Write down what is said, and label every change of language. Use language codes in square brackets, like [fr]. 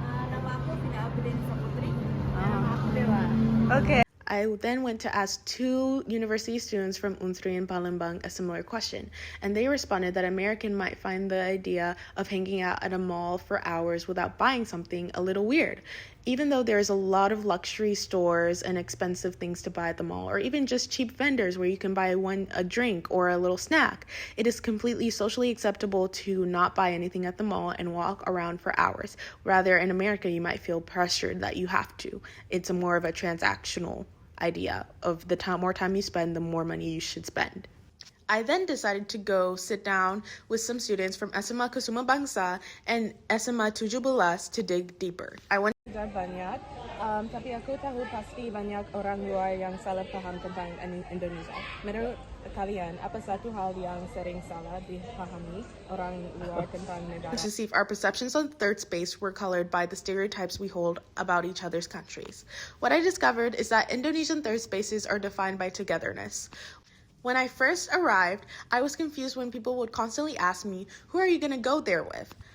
[id] Nama aku Vina Abdin Saputri. Nama aku Dewa. [en] Okay. I then went to ask 2 university students from Unsri and Palembang a similar question, and they responded that American might find the idea of hanging out at a mall for hours without buying something a little weird. Even though there's a lot of luxury stores and expensive things to buy at the mall, or even just cheap vendors where you can buy a drink or a little snack, it is completely socially acceptable to not buy anything at the mall and walk around for hours. Rather, in America, you might feel pressured that you have to. It's more of a transactional idea of the more time you spend, the more money you should spend. I then decided to go sit down with some students from SMA Kusuma Bangsa and SMA 17 to dig deeper. I went [id] Banyak, tapi aku tahu pasti banyak orang luar yang salah paham tentang Indonesia. Menurut kalian, apa satu hal yang sering salah dipahami orang luar tentang negara? [en] to see if our perceptions on third space were colored by the stereotypes we hold about each other's countries. What I discovered is that Indonesian third spaces are defined by togetherness. When I first arrived, I was confused when people would constantly ask me, "Who are you going to go there with?"